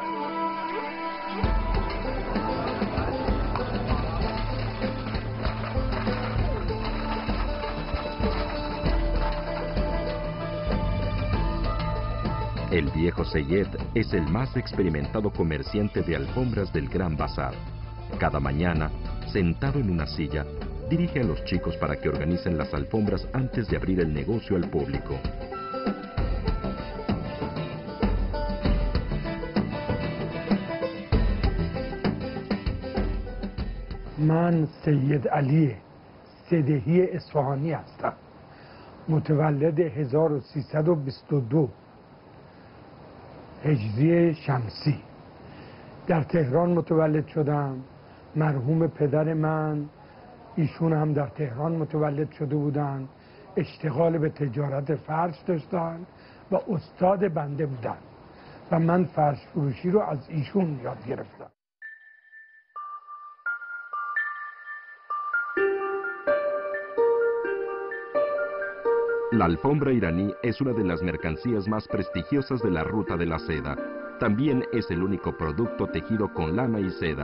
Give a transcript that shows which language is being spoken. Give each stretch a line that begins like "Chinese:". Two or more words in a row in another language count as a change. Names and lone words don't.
Spanish: El viejo Seyed es el más experimentado comerciante de alfombras del Gran Bazar. Cada mañana, sentado en una silla, dirige a los chicos para que organicen las alfombras antes de abrir el negocio al público.
Persian: من سید علی سدهی اصفهانی هستم. متولد 1322 هجری شمسی در تهران متولد شدم. مرحوم پدر من ایشون هم در تهران متولد شده بودن، اشتغال به تجارت فرش داشتن و استاد بنده بودن و من فرش فروشی رو از ایشون یاد گرفتم.
Spanish: La alfombra iraní es una de las mercancías más prestigiosas de la ruta de la seda. También es el único producto tejido con lana y seda.